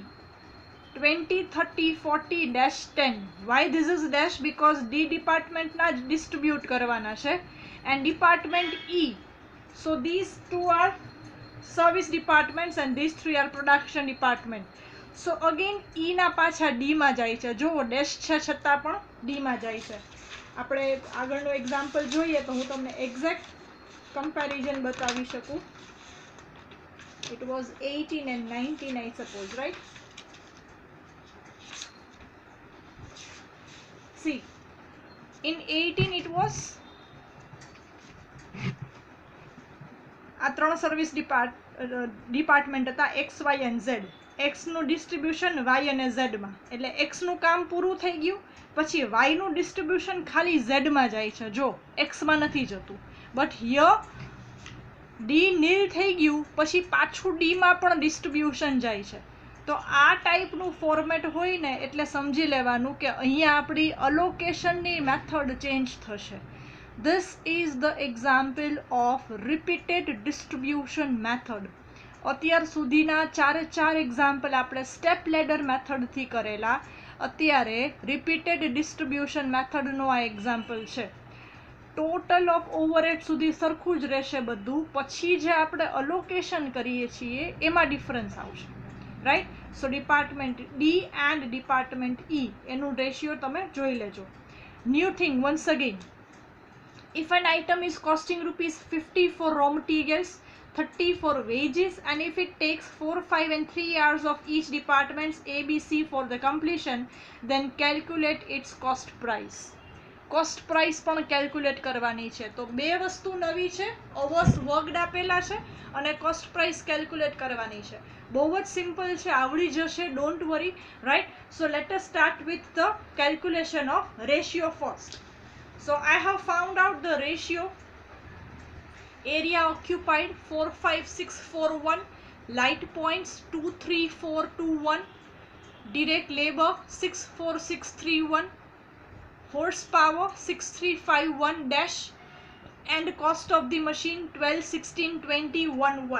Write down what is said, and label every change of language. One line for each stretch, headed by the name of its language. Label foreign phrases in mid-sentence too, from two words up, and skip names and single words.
English: 20, 30, 40 dash 10. Why this is dash? Because D department
Gujarati: na distribute karwana છે
English: and department E. So these two are service departments and these 3 are production department. So again
Gujarati: E ના પાછા D માં જાય છે. જો dash છે છતાં પણ D માં જાય છે. આપણે આગળનો એક્ઝામ્પલ જોઈએ તો હું તમને
English: exact comparison
Gujarati: બતાવી શકું.
English: It was 18 and 19 I suppose, right? See, in 18 it was
Gujarati: આ 3
English: service department હતા, X, Y and Z.
Gujarati: X નું ડિસ્ટ્રીબ્યુશન Y અને Z માં, એટલે X નું કામ પૂરું થઈ ગયું, પછી Y નું ડિસ્ટ્રીબ્યુશન ખાલી Z માં જાય છે, જો X માં નથી જતું.
English: but here
Gujarati: D નીલ થઈ ગયું, પછી પાછું D માં પણ ડિસ્ટ્રીબ્યુશન જાય છે. તો આ ટાઈપનું ફોર્મેટ હોય ને એટલે સમજી લેવાનું કે અહીંયા આપણી અલોકેશનની મેથડ ચેન્જ થશે.
English: This is the example of repeated distribution method.
Gujarati: અત્યાર સુધીના 4 એક્ઝામ્પલ આપણે
English: step ladder
Gujarati: મેથડથી કરેલા, અત્યારે
English: repeated distribution
Gujarati: મેથડનો આ એક્ઝામ્પલ છે.
English: total of overhead
Gujarati: સુધી સરખું જ રહેશે બધું, પછી જે આપણે અલોકેશન કરીએ છીએ એમાં ડિફરન્સ આવશે, રાઈટ?
English: so department D and department E
Gujarati: એનું રેશિયો તમે જોઈ લેજો.
English: new thing once again, if an item is costing rupees 50 for raw materials, 30 for wages, and if it takes 4, 5 and 3 hours of each department's ABC for the completion, then calculate its cost price. cost price
Gujarati: પણ કેલ્ક્યુલેટ કરવાની છે. તો બે વસ્તુ નવી છે,
English: hours worked
Gujarati: આપેલા છે અને
English: cost price
Gujarati: કેલ્ક્યુલેટ કરવાની છે. બહુ જ સિમ્પલ છે, આવડી જશે,
English: don't worry,
Gujarati: રાઈટ.
English: so let us start with the calculation of ratio first. So I have found out the ratio. Area occupied 45641, light points 23421, direct labor 64631, horsepower 6351 dash, and cost of the machine 12162011.